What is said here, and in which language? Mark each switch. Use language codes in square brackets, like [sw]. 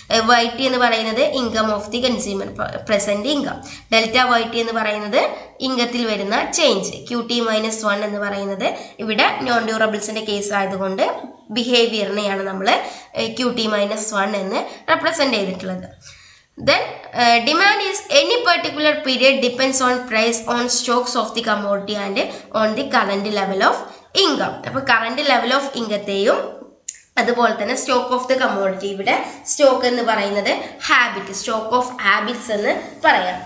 [en] Y T [ml] എന്ന് പറയുന്നത് [en] Income of the consumer, present income. [ml] Delta Y T എന്ന് പറയുന്നത് ഇൻകത്തിൽ വരുന്ന ചേഞ്ച്. ക്യൂ ടി -1 എന്ന് പറയുന്നത് ഇവിടെ നോൺ ഡ്യൂറബിൾസിന്റെ കേസ് ആയതുകൊണ്ട് ബിഹേവിയറിനെയാണ് നമ്മൾ ക്യൂ ടി -1 എന്ന് റെപ്രസെന്റ് ചെയ്തിട്ടുള്ളത്. [en] Then demand is any particular period depends on price on stocks of the commodity and on the current level of income. [ml] അപ്പോൾ കറണ്ട് ലെവൽ ഓഫ് ഇൻകത്തെയും അതുപോലെ തന്നെ സ്റ്റോക്ക് ഓഫ് ദ കമ്മോഡിറ്റി. ഇവിടെ stock എന്ന് പറയുന്നത് stock of habits എന്ന് പറയാം.